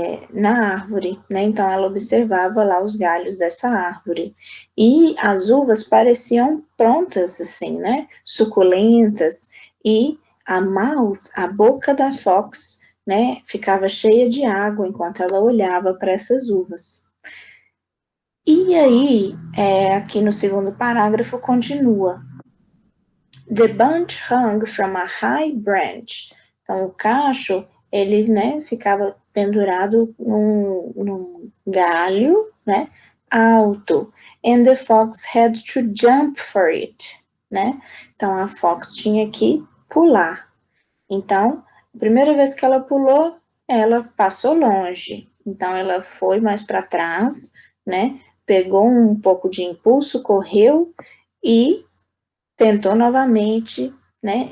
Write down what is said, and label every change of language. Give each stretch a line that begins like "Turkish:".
Portuguese: na árvore, né, então ela observava lá os galhos dessa árvore, e as uvas pareciam prontas, assim, né, suculentas, e a boca da Fox, né, ficava cheia de água enquanto ela olhava para essas uvas. E aí, aqui no segundo parágrafo continua.
English: The bunch hung from a high branch.
Portuguese: Então, o cacho, ele, né, ficava pendurado num galho, né, alto.
English: And the fox had to jump for it, né?
Portuguese: Então, a Fox tinha que pular. Então, a primeira vez que ela pulou, ela passou longe. Então, ela foi mais para trás, né? Pegou um pouco de impulso, correu e tentou novamente, né?